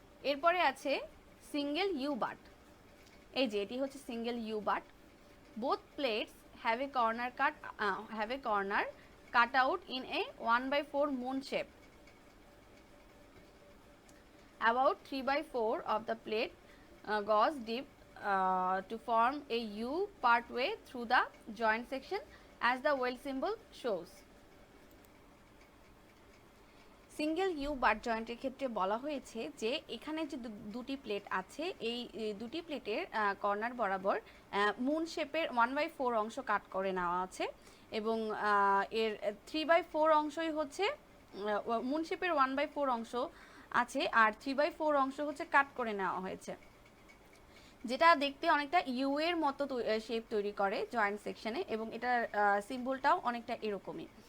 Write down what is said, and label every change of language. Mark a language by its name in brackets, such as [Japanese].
[Bangla] এরপরে আছে single you but. এই যে এটি হচ্ছে single you but. [English] Both plates have a corner cut out in a 1/4 moon shape. About 3/4 of the plate goes deep to form a U partway through the joint section as the weld symbol shows. [Bangla] Single you but জয়েন্টের ক্ষেত্রে বলা হয়েছে যে এখানে যে দুটি plate আছে এই দুটি প্লেটের কর্নার বরাবর মুন শেপের 1/4 অংশ কাট করে নেওয়া আছে এবং এর 3/4 অংশই হচ্ছে মুন শেপের 1/4 অংশ আছে আর 3/4 অংশ হচ্ছে কাট করে নেওয়া হয়েছে, যেটা দেখতে অনেকটা ইউ এর মতো শেপ তৈরি করে জয়েন্ট সেকশনে এবং এটার সিম্বলটাও অনেকটা এরকমই।